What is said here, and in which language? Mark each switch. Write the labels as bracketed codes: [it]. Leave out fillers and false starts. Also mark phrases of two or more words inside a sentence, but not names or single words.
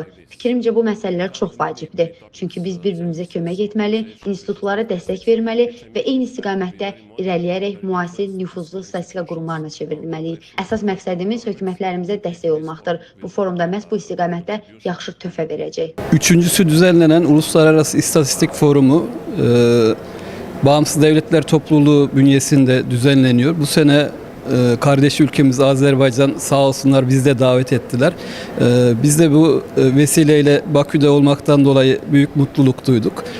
[az] Fikrimcə bu məsələlər çox vacibdir. Çünki biz bir-birimizə kömək etməli, institutlara dəstək verməli və eyni istiqamətdə irəliyərək müasir nüfuzlu statistika qurumlarına çevrilməliyik. Əsas məqsədimiz hökumətlərimizə dəstək olmaqdır. Bu forumda məhz bu istiqamətdə yaxşı töhfə verəcək. [tr] Üçüncüsü düzenlenen Uluslararası İstatistik Forumu Bağımsız Devletler Topluluğu bünyesinde düzenleniyor. Bu sene kardeş ülkemiz Azerbaycan sağ olsunlar bizi de davet ettiler. Biz de bu vesileyle Bakü'de olmaktan dolayı büyük mutluluk duyduk.